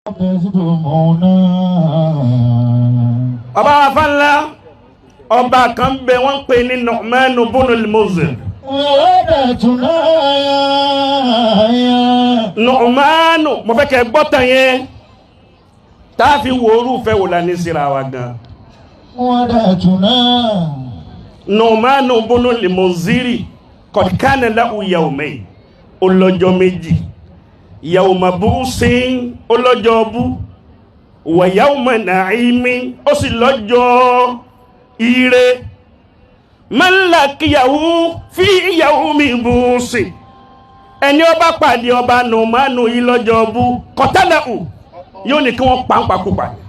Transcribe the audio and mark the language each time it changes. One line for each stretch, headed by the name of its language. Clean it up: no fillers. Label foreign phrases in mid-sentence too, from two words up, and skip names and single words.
Yoruba: ọba afánlá ọba kan bẹ wọ́n pè ní Nu'man ibn al-Muzir. Nu'man mo fẹ́ kẹ́ gbọ́ tán yẹn tá a fi wòórù fẹ́ wò lání síra wa gan.
Arabic: Nu'man ibn al-Muzir قد كان له يومين
Yoruba: ọlọ́jọ́ méjì.
Arabic: يوم بؤس
Yoruba: ọlọ́jọ́ bú
Arabic: ويوم نعيم
Yoruba: ó sì lọ́jọ́ ire.
Arabic: من لقيه في يوم بؤس
Yoruba: ẹni ó bá pàdé ọba Nu'manu yìí lọ́jọ́ bú qatalahu yóò ní kí wọ́n pàǹpàkùpà.